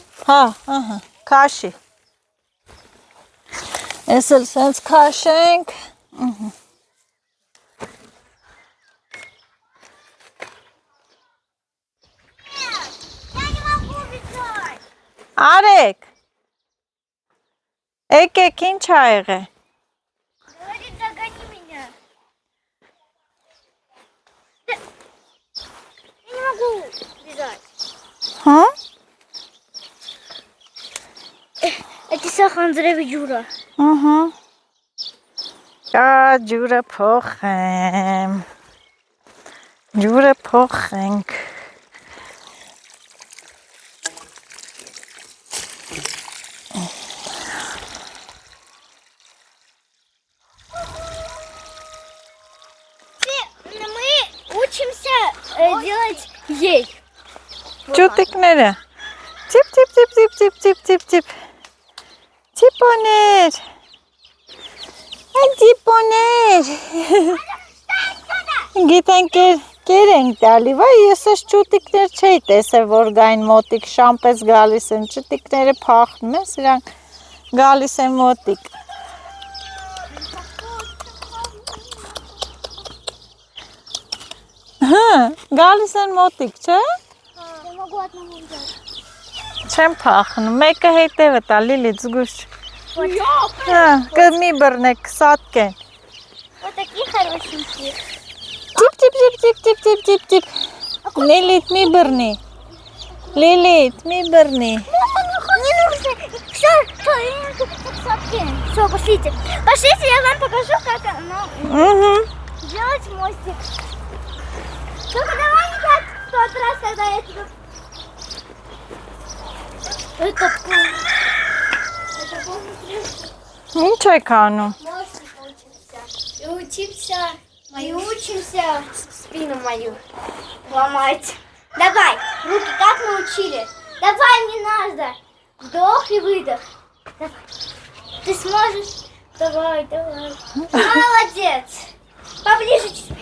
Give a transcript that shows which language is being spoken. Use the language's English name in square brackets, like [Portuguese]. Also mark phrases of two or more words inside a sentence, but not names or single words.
[Armenian] հա, ահա, քաշի, ես էլ սենց քաշենք, Արեք, եկեք ինչ ա եղե, [Russian] Говорит, догони меня. Я не могу бежать. [Armenian] հա, Это Սախանձրևի ջուրը։ ահա, կա ջուրը փոխեմ, ջուրը փոխենք, [Russian] Мы учимся делать ей. [Armenian] ճուտիկները, ծիպ, ծիպ, ծիպ, ծիպ, ծիպ, ծիպ, ծիպ, ծիպ, ծիպոներ, այն ծիպոներ, գիտենք կեր ենք տալի, վայ ես ես ճուտիկներ չէի տեսել, որ գային մոտիկ շամպես գալիս են, ճուտիկները փախնում ես, իրանք գալիս են մոտիկ, գալիս են մոտիկ, չէ, [Russian] Я могу одному взять. [Armenian] չեմ փախնում, մեկը հետևը տա, Լիլիթ զգուշ, հա, կրմի բռնեք, սատկեն, [Russian] Вот такие хорошенькие. Тип, тип, тип, тип, тип, тип, тип, тип. [Armenian] Лилит, մի բռնի. Лилит, մի բռնի. [Russian] Не нужно. Все, все, пошлите. Пошлите, я вам покажу, как оно делать мостик. Только давай не так в тот раз, когда я тебя... Это [Armenian] Ինչ եք անում։ [Russian] мостик учимся. И учимся спину мою ломать. Давай, руки как мы учили. Давай, не надо. Вдох и выдох. Давай. Ты сможешь? Давай, давай. Молодец. Поближе чуть.